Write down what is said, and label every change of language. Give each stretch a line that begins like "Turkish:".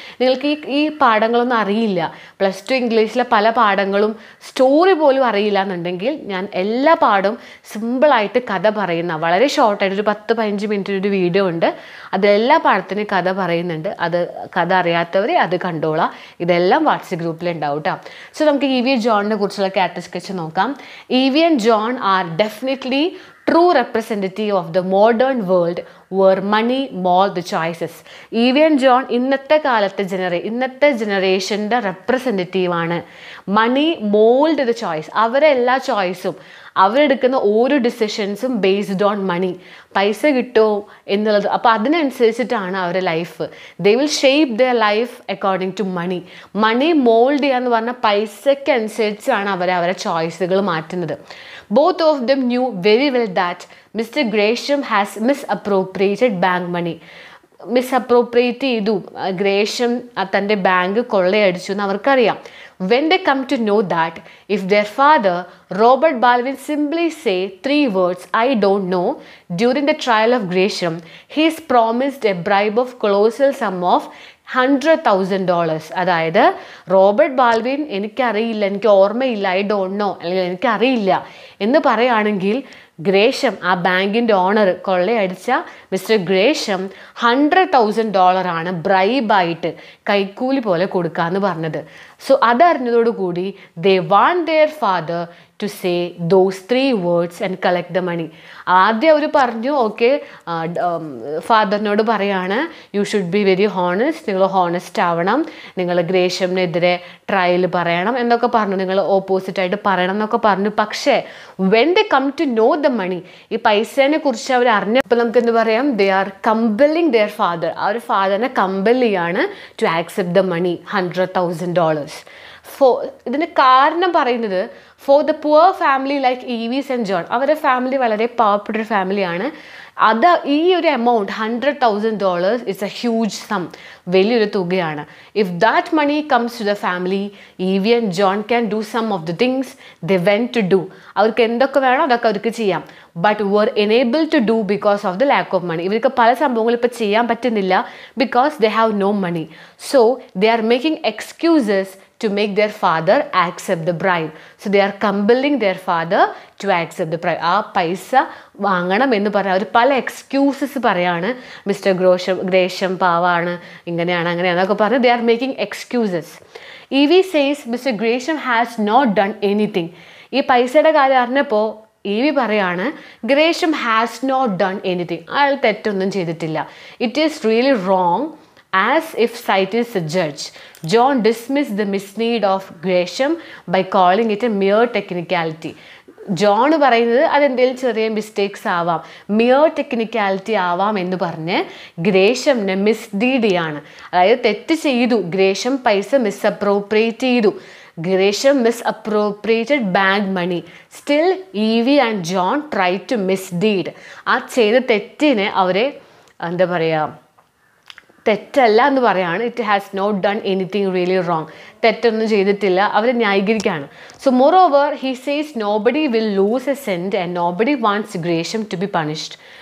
Malayalam: നിങ്ങൾക്ക് ഈ പാഠങ്ങളൊന്നും അറിയില്ല, +2 ഇംഗ്ലീഷിലെ പല പാഠങ്ങളും സ്റ്റോറി പോലും അറിയില്ല എന്നുണ്ടെങ്കിൽ ഞാൻ എല്ലാ പാഠവും സിമ്പിളായിട്ട് കഥ പറയുന്ന, വളരെ ഷോർട്ടായിട്ട് ഒരു 10-15 മിനിറ്റിൻ്റെ വീഡിയോ ഉണ്ട്. അതെല്ലാ പാഠത്തിനും കഥ പറയുന്നുണ്ട്. അത് കഥ അറിയാത്തവർ അത് കണ്ടോളാം. ഇതെല്ലാം വാട്സപ്പ് ഗ്രൂപ്പിൽ ഉണ്ടാവും കേട്ടോ. സോ നമുക്ക് ഇ.വി. ജോണിനെ കുറിച്ചുള്ള ക്യാരക്ടർ സ്കെച്ച് നോക്കാം. ഇ.വി.
English: And John are definitely true representative of the modern world where money mold the choices.
Malayalam: ഇ.വി. And John ഇന്നത്തെ ജനറേഷൻ്റെ റെപ്രസെൻറ്റേറ്റീവ് ആണ്.
English: Money mould the choice.
Malayalam: അവരെ എല്ലാ ചോയ്സും, അവരെടുക്കുന്ന ഓരോ ഡിസിഷൻസും
English: Based on money.
Malayalam: പൈസ കിട്ടുമോ എന്നുള്ളത്, അപ്പോൾ അതിനനുസരിച്ചിട്ടാണ് അവരുടെ life.
English: They will shape the life according to money.
Malayalam: Money mould ചെയ്യുക എന്ന് പറഞ്ഞാൽ പൈസയ്ക്ക് അനുസരിച്ചാണ് അവരെ ചോയ്സുകൾ മാറ്റുന്നത്.
English: Both of them knew very well that Mr. Gresham has misappropriated bank money.
Malayalam: Misappropriate ചെയ്തു, ഗ്രേഷം തൻ്റെ ബാങ്ക് കൊള്ളയടിച്ചു എന്ന് അവർക്കറിയാം.
English: When they come to know that, if their father, Robert Baldwin, simply say 3 words, I don't know, during the trial of Gresham, he is promised a bribe of colossal sum of $100,000.
Malayalam: അതായത് Robert Balvin എനിക്കറിയില്ല, എനിക്ക് ഓർമ്മയില്ല,
English: I don't know,
Malayalam: അല്ലെങ്കിൽ എനിക്കറിയില്ല എന്ന് പറയുകയാണെങ്കിൽ ഗ്രേഷം, ആ ബാങ്കിൻ്റെ ഓണർ, കൊള്ളയടിച്ച മിസ്റ്റർ ഗ്രേഷം $100,000 ആണ് ബ്രൈബായിട്ട് കൈക്കൂലി പോലെ കൊടുക്കാമെന്ന് പറഞ്ഞത്.
English: so
Malayalam: അതറിഞ്ഞതോടുകൂടി
English: They want their father to say those 3 words and collect the money.
Malayalam: ആദ്യം അവർ പറഞ്ഞു ഓക്കെ ഫാദറിനോട് പറയാണ്
English: you should be very honest,
Malayalam: നിങ്ങൾ ഹോണസ്റ്റ് ആവണം, നിങ്ങൾ ഗ്രേഷമിനെതിരെ ട്രയൽ പറയണം എന്നൊക്കെ പറഞ്ഞു, നിങ്ങൾ ഓപ്പോസിറ്റായിട്ട് പറയണം എന്നൊക്കെ പറഞ്ഞു. പക്ഷേ
English: when they come to know the money,
Malayalam: ഈ പൈസേനെ കുറിച്ച് അവർ അറിഞ്ഞപ്പോൾ നമുക്ക് എന്ത് പറയാം,
English: they are compelling their father,
Malayalam: ആ ഒരു ഫാദറിനെ കമ്പൽ ചെയ്യാണ്
English: to accept the money
Malayalam: $100,000. ഇതിന് കാരണം പറയുന്നത്
English: for the poor family like Evie's and John,
Malayalam: അവരുടെ ഫാമിലി വളരെ പാവപ്പെട്ടൊരു ഫാമിലിയാണ്. അത് ഈ ഒരു amount $100,000
English: it's a huge sum,
Malayalam: വലിയൊരു തുകയാണ്.
English: If that money comes to the family, Evie and John can do some of the things they went to do.
Malayalam: അവർക്ക് എന്തൊക്കെ വേണോ അതൊക്കെ അവർക്ക് ചെയ്യാം.
English: But were unable to do because of the lack of money.
Malayalam: ഇവർക്ക് പല സംഭവങ്ങളും ഇപ്പോൾ ചെയ്യാൻ പറ്റുന്നില്ല
English: Because they have no money. So they are making excuses to make their father accept the bribe. So they are compelling their father to accept the bribe.
Malayalam: ആ പൈസ വാങ്ങണം എന്ന് പറഞ്ഞാൽ അവർ പല എക്സ്ക്യൂസസ് പറയാണ്. മിസ്റ്റർ ഗ്രേഷം പാവാണ്, ഇങ്ങനെയാണ് അങ്ങനെയാണെന്നൊക്കെ പറഞ്ഞ്
English: they are making excuses. Evie says Mr. Gresham has not done anything.
Malayalam: ഈ പൈസയുടെ കാര്യം അറിഞ്ഞപ്പോൾ ഈവി പറയാണ്
English: Gresham has not done anything,
Malayalam: അയാൾ തെറ്റൊന്നും ചെയ്തിട്ടില്ല.
English: It is really wrong. As if Sight is a judge, John dismissed the misdeed of Gresham by calling it a mere technicality.
Malayalam: John പറയുന്നത് അതെന്തെങ്കിലും ചെറിയ മിസ്റ്റേക്സ് ആവാം, മിയർ ടെക്നിക്കാലിറ്റി ആവാം എന്ന് പറഞ്ഞ് ഗ്രേഷമിനെ മിസ്ഡീഡ് ചെയ്യാണ്. അതായത് തെറ്റ് ചെയ്തു, ഗ്രേഷം പൈസ മിസ്അപ്രോപ്രിയേറ്റ് ചെയ്തു, ഗ്രേഷം
English: misappropriated bank money. Still Evie and John tried to misdeed.
Malayalam: ആ ചെയ്ത തെറ്റിനെ അവരെ എന്താ പറയുക, തെറ്റല്ല എന്ന് പറയാണ്.
English: it has not done anything really wrong,
Malayalam: തെറ്റൊന്നും ചെയ്തിട്ടില്ല, അവർ ന്യായീകരിക്കുകയാണ്.
English: So moreover he says nobody will lose a cent and nobody wants Gresham to be punished.